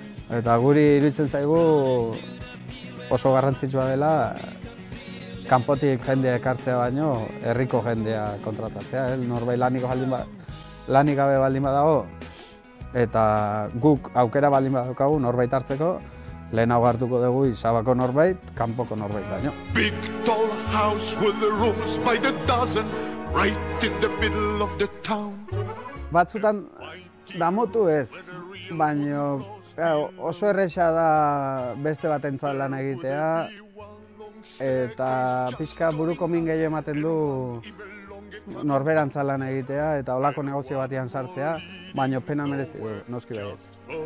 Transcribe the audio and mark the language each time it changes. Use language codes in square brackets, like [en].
[eu] Eta guri iruditzen zaigu oso garrantzitsua dela kanpotik jendea ekartzea baino herriko jendea kontratatzea, norbait lanik gabe baldin badago eta guk aukera baldin badaukagu norbait hartzeko, lehenago hartuko dugu Izabako norbait, kanpoko norbait baino. [en] Big tall house with the rooms by the dozen, right in the middle of the town. [eu] Batzutan damutu ez, baino oso erresa da beste batentzat lan egitea, eta pixka buruko min gehiago ematen du norberantzat lan egitea eta holako negozio batean sartzea, baino pena merezi du, noski baietz.